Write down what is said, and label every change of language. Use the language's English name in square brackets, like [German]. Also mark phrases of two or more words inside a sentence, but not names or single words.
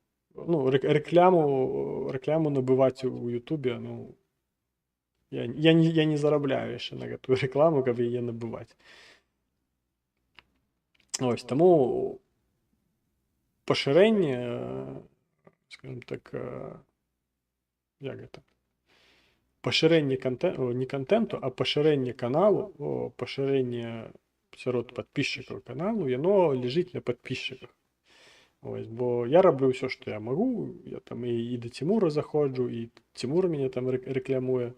[Belarusian] Рэкляму набываць у Ютубе, я не зарабляю яшчэ на гэтую рэкламу, каб яе набываць. Ось, таму пашырэнне, скажем так, як гэта? [Ukrainian] поширення не контенту, а поширення каналу, поширення серед підписчиків каналу, воно лежить на підписчиках. Ось, бо я роблю все, що я можу. Я там і до Тимура заходжу, і Тимур мене там рекламує.